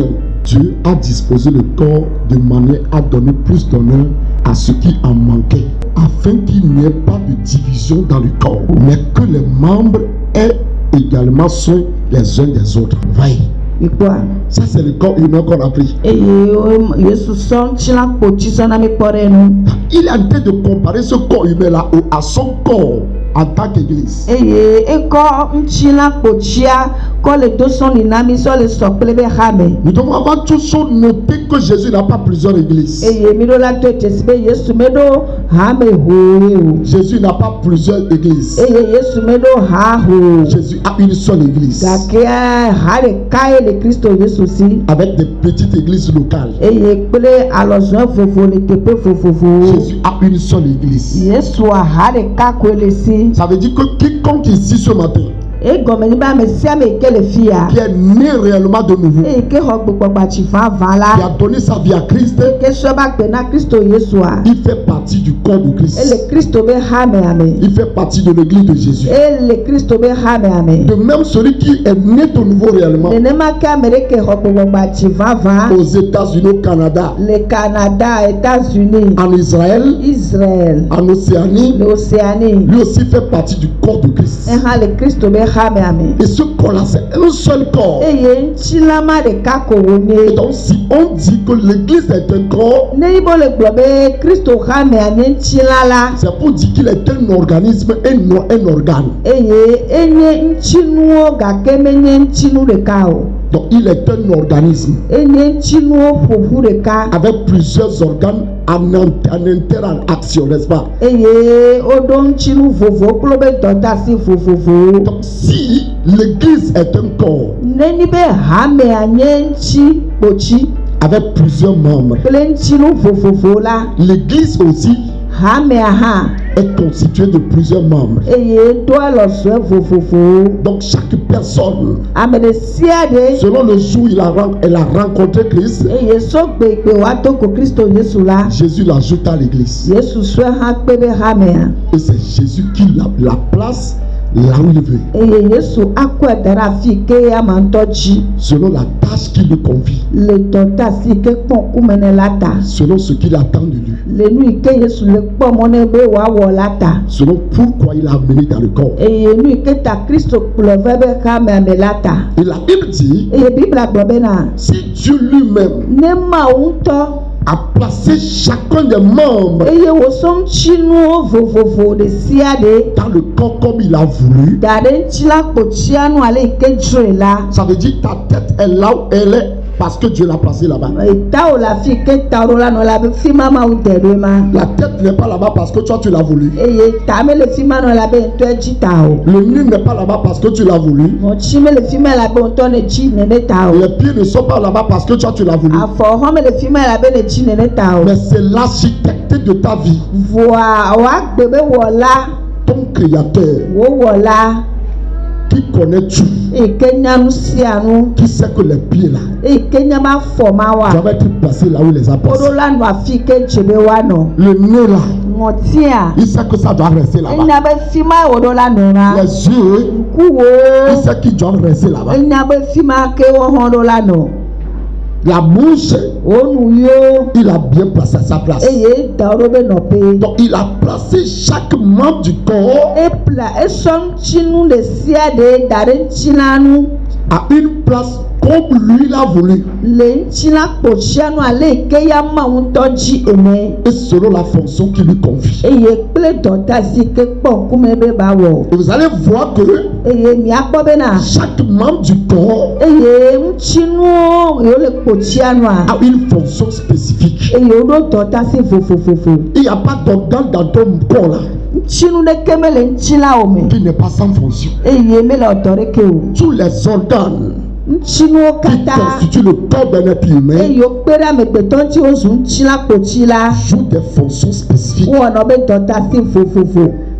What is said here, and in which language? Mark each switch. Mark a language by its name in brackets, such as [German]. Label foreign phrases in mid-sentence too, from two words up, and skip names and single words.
[French] Dieu a disposé le corps de manière à donner plus d'honneur à ceux qui en manquaient, afin qu'il n'y ait pas de division dans le corps, mais que les membres aient également soin les uns des autres. Voyez, [Ewe] Ikpoa. [French] ça c'est le corps humain qu'on a pris. [Ewe] Eye Yesu sɔn tsila kpotsi sɔn na mi kpɔ ɖe nu. [French] Il est en train de comparer ce corps humain là à son corps en tant qu'église. [Ewe] Eye ekɔ ŋtsila kpotsia kɔ le do sɔn li na mi sɔ le sɔ kple be hame. [French] Nous devons avant tout chose noter que Jésus n'a pas plusieurs églises. [Ewe] Eye mi ɖo la to dzesi be Yesu me ɖo hame hoe o. [French] Jésus n'a pas plusieurs églises. [Ewe] Eye Yesu me ɖo ha ho. [French] Jésus a une seule église [Ewe] Gake ha ɖeka ye le Kristo Yesu si. [French] avec des petites églises locales. [Ewe] Eye kple alɔzɔn vovo le teƒe vovovowo. [French] Jésus a une seule église. [Ewe] Yesua ha ɖeka koe le si. [French] Ça veut dire que quiconque ici ce matin [Ewe] Egɔme nyi be ame sia ame yi ke le fi ya. [French] qui est né réellement de nouveau, [Ewe] Eye ke xɔ gbegbɔgbatsi vavã [French] qui [Ewe] la. [French] a donné sa vie à Christ, [Ewe] Ke sɔ ba gbe na Kristo Yesua. [French] il fait partie du corps de Christ. [Ewe] Ele Kristo be hame ame. [French] Il fait partie de l'église de Jésus. [Ewe] Ele Kristo be hame ame. [French] De même, celui qui est né de nouveau réellement [Ewe] Nenema ke ame ɖe ke xɔ gbegbɔgbatsi vavã [French] aux États-Unis, au Canada, [Ewe] le Canada, États-Unis, [French] en Israël, [Ewe] Israël, [French] en Océanie, [Ewe] le Océanie. [French] lui aussi fait partie du corps de Christ. [Ewe] Ehã le Kristo be hame ame. [French] Et ce corps-là, c'est un seul corps. [Ewe] Eye ŋtsilama ɖeka ko [French] Et [Ewe] wonye. [French] donc, si on dit que l'église est un corps, [Ewe] Ne yibo le gblɔ be Kristo hamea nye ŋtsila la. [French] c'est pour dire qu'il est un organisme et non un organe. [Ewe] Eye enye ŋtsinuwo gake menye ŋtsinu ɖeka o. [French] Donc, il est un organisme [Ewe] Enye ŋtsinuwo ƒoƒu ɖeka. [French] avec plusieurs organes en interaction, n'est-ce pas? [Ewe] Eye woɖo ŋtsinu vovowo kple be dɔdeasi vovovowo. [French] Donc, si l'église est un corps, [Ewe] Nenyi be hamea nye ŋtsi kpotsi. [French] avec plusieurs membres. [Ewe] kple ŋtsinu vovovo la. [French] L'église aussi [Ewe] Hamea hã. [French] est constituée de plusieurs membres. [Ewe] Eye do alɔzɔe vovovowo. [French] Donc chaque personne, [Ewe] Ame ɖe sia ɖe. [French] selon le jour où elle a rencontré Christ, [Ewe] Eye sɔgbe woato ko Kristo Yesu la. [French] Jésus l'ajoute à l'église. [Ewe] Yesu sue hã kpe ɖe hamea. [French] Et c'est Jésus qui la place là où il veut, [Ewe] Eye Yesu akɔe da ɖe afi ke ama ŋutɔ dzi. [French] selon la tâche qui lui convie, [Ewe] Le dɔta si ke kpɔ ŋkume ne la ta. [French] selon ce qu'il attend de lui, [Ewe] Le nu yi ke Yesu le kpɔ mɔ ne be wòawɔ la ta. [French] selon pourquoi il a amené dans le corps. [Ewe] Eye nu yi ke ta Kristo kplɔ va be hamea me la ta. [French] Et la Bible dit, [Ewe] Eye Bibla gblɔ bena [French] si Dieu lui-même [Ewe] ne Mawu ŋutɔ [French] a placé chacun des membres [Ewe] eye wòsɔ ŋtsinuwo vovovo ɖe sia ɖe [French] dans le corps comme il a voulu, [Ewe] da ɖe ŋtsi la kpotsia nu ale yi ke dzroe la. [French] ça veut dire ta tête est là où elle est parce que Dieu l'a placée là-bas. [Ewe] Ta wo le afi ke ta ɖo la nɔ la be fi ma Mawu de ɖoe ma. [French] La tête n'est pas là-bas parce que toi tu l'as voulu. [Ewe] Eye ta me le fi ma nɔ la be ŋutɔe dzi ta o. [French] Le nez n'est pas là-bas parce que tu l'as voulu. [Ewe] Ŋɔtsi me le fi ma la be ŋutɔ ne dzi nene ta o. [French] Les pieds ne sont pas là-bas parce que toi tu l'as voulu. [Ewe] Afɔ hɔn me le fi ma la be ne dzi nene ta o. [French] Mais c'est l'architecte de ta vie, [Ewe] Voa woagbe be wɔla [French] ton créateur, [Ewe] wo wɔla [French] qui connaît tout, [Ewe] eyi ke nya nu sia nu [French] qui sait que les pieds là [Ewe] eyi ke nya ma fɔ ma wa. [French] doivent être placés là où il les a [Ewe] Woɖo [French] placés. [Ewe] la nɔ afi ke dze be woanɔ. [French] Le nez là, [Ewe] Ŋɔtia [French] il sait que ça doit rester là-bas. [Ewe] enya be fi ma woɖo la nɔ na. [French] Les yeux, il [Ewe] Ŋkuwo [French] sait qu'ils doivent rester là-bas. [Ewe] enya be fi ma ke wohɔn ɖo la nɔ. [French] La bouche, [Ewe] Wo nuyiwo [French] il a bien placé à sa place. [Ewe] eye da wo ɖo be nɔƒe. [French] Donc il a placé chaque membre du corps [Ewe] Esɔ ŋtsinu ɖe sia ɖe da ɖe ŋtsi la nu [French] à une place comme lui l'a voulu [Ewe] le ŋtsi la kpotsia nu ale yi ke ya Mawu ŋutɔ dzi ene. [French] et selon la fonction qui lui confie. [Ewe] Eye kple dɔta si ke kpɔ ŋkume be ba wɔ. [French] Et vous allez voir que [Ewe] Eye miakpɔ bena [French] chaque membre du corps [Ewe] eye ŋtsinuwo yiwo le kpotsia nua [French] a une fonction spécifique. [Ewe] eye woɖo dɔta si vovovovo. [French] Il n'y a pas d'organe dans ton corps là [Ewe] Ŋtsinu ɖeke me le ŋtsi la wo me [French] qui n'est pas sans fonction. [Ewe] eye me le ɔdɔ ɖeke o. [French] Tous les organes [Ewe] Ŋtsinuwo [French] qui [Ewe] katã [French] constituent le corps d'un être humain [Ewe] eye wokpe ɖe amegbetɔ ŋuti wozu ŋtsi la kpotsi la [French] jouent des fonctions spécifiques. [Ewe] wowɔnɔ be dɔta si vovovo.